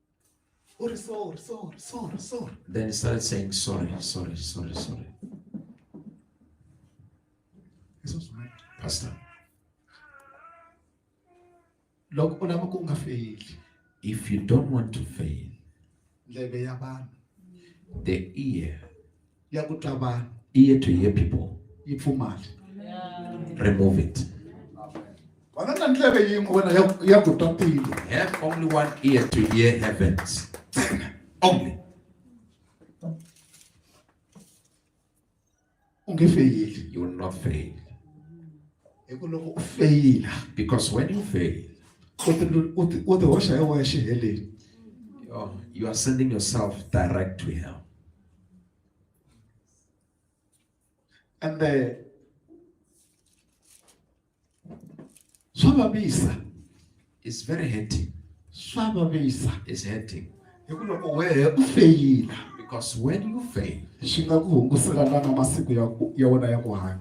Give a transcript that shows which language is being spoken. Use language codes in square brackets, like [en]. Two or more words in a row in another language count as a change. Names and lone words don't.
[ts] U ri sorry. [en] Then he started saying, sorry. Pastor, [ts] loko u lava ku nga fail [en] if you don't want to fail, [ts] ndleve ya vanhu [en] the [ts] ya ku twa vanhu [en] ear to hear people, [ts] yi pfumali [en] remove it. [ts] vana na ndleve yin'we wena ya ku twa tilo [en] Have only one ear to hear heavens. Only. [ts] u nge feyili [en] You will not fail. [ts] hi ku loko u feyila [en] Because when you fail, [ts] u ti hoxa hi wexe heleni [en] you are sending yourself direct to hell. [ts] and swa vavisa [en] It's very hurting. [ts] swa vavisa [en] It's hurting. [ts] hi ku loko wehe u feyila [en] Because when you fail, [ts] swi nga ku hungusela na masiku ya wena ya ku hanya